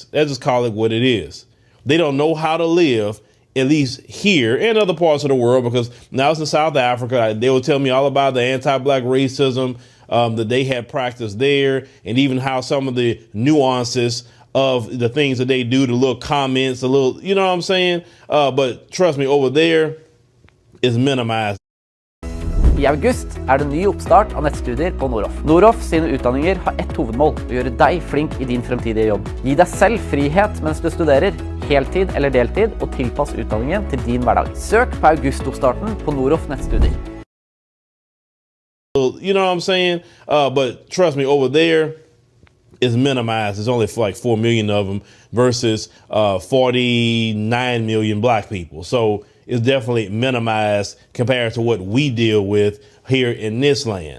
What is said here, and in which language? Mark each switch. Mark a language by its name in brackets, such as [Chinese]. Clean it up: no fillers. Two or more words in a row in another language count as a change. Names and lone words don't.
[English] Let's just call it what it is. They don't know how to live, at least here and other parts of the world, because when I was in South Africa, they would tell me all about the anti-black racism that they had practiced there, and even how some of the nuances of the things that they do, the little comments, the little, you know what I'm saying? But trust me, over there is minimized. [Norwegian] I august det ny oppstart av nettstudier på Noroff. Noroff sine utdanninger har ett hovedmål, å gjøre deg flink I din fremtidige jobb. Gi deg selv frihet mens du studerer, heltid eller deltid, og tilpass utdanningen til din hverdag. Søk på augustoppstarten på Noroff nettstudier. [English] You know what I'm saying? But trust me, over there is minimized. There's only like 4 million of them versus 49 million black people. So it's definitely minimized compared to what we deal with here in this land.